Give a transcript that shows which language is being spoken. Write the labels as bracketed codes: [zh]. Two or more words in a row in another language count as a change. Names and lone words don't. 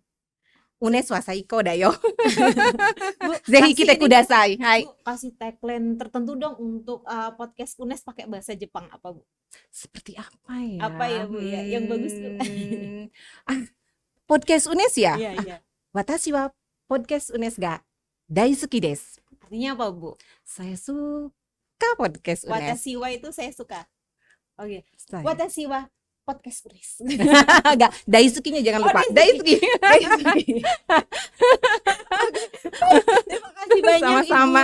[ja] UNES は最高だよ. [id] Bu, [ja] Zehi [id] kasih [ja] kite [id] ini, [ja] ください。はい. [id] Bu, kasih tagline tertentu dong untuk podcast UNES pakai bahasa Jepang apa Bu? Seperti apa ya? Apa ya Bu ya? Yang bagus Bu. Podcast UNES ya? Iya, iya. [ja] Watashi wa podcast UNES ga daisuki desu. [id] Artinya apa Bu? Saya suka podcast UNES. [ja] 私は [id] itu saya suka. Oke. Saya. [ja] Watashi wa podcast UNES. [id] Enggak, daisukinya jangan lupa. Daisuki. Daisuki. Terima kasih banyak Sama-sama.